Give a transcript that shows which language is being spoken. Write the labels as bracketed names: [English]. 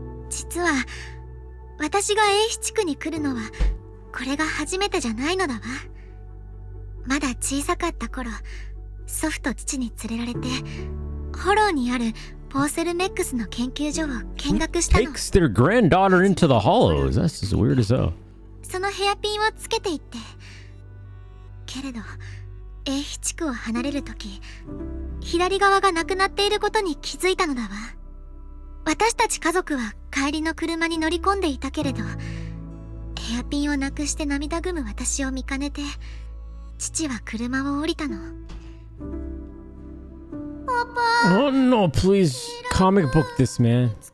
[Japanese] 実は私が英飛地区に来るのはこれが初めてじゃないのだわ。まだ小さかった頃、祖父と父に連れられて、ホローにあるポーセルメックスの研究所を見学したの。 [English] Takes their granddaughter into the hollows. That's just weird as hell. [Japanese] そのヘアピンをつけていって。けれど、英飛地区を離れるとき、左側がなくなっていることに気づいたのだわ。私たち家族は帰りの車に乗り込んでいたけれど、ヘアピンをなくして涙ぐむ私を見かねて、父は車を降りたの。パパ。 [English] Oh no, please comic book this, man.